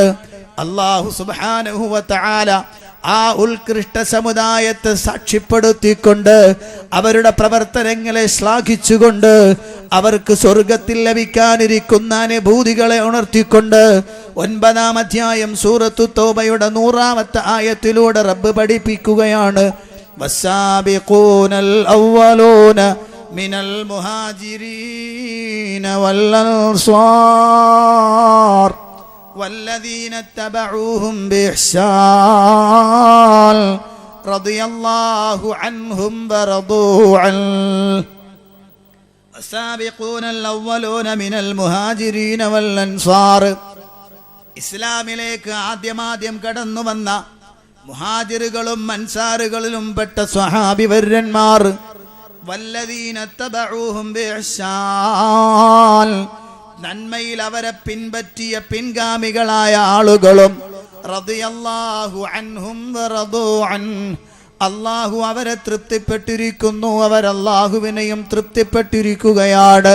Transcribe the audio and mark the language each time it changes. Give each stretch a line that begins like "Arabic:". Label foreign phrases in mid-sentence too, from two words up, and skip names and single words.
Malayalam: അല്ലാഹു
Arabic: سبحانه وتعالى
Malayalam: ആ ഉത്കൃഷ്ട സമുദായത്തെ സാക്ഷ്യപ്പെടുത്തിക്കൊണ്ട് അവരുടെ പ്രവർത്തനങ്ങളെ ശ്ലാഘിച്ചുകൊണ്ട് അവർക്ക് സ്വർഗത്തിൽ ലഭിക്കാനിരിക്കുന്ന അനുഭൂതികളെ ഉണർത്തിക്കൊണ്ട് 9-ാം അധ്യായം സൂറത്തു തൗബയുടെ 100-ാമത്തെ ആയത്തിലൂടെ റബ്ബ് പഠിപ്പിക്കുകയാണ്,
Arabic: والسابقون الأولون من المهاجرين والأنصار والذين اتبعوهم بإحسان رضي الله عنهم ورضوا عنه السابقون الأولون من المهاجرين والأنصار
Malayalam: ഇസ്ലാമിലേക്ക് ആദ്യം കടന്നു വന്ന മുഹാജിറുകളും അൻസാറുകളിലും പെട്ട സ്വഹാബിവര്യന്മാർ
Arabic: والذين تبعوهم بإحسان
Malayalam: നന്മയിൽ അവരെ പിൻപറ്റിയ പിൻഗാമികളായ ആളുകളും
Arabic: رضي الله عنهم ورضوا عن
Malayalam: അല്ലാഹു അവരെ തൃപ്തിപ്പെട്ടിരിക്കുന്നു, അവർ അല്ലാഹുവിനെയും തൃപ്തിപ്പെട്ടിരിക്കുകയാണ്.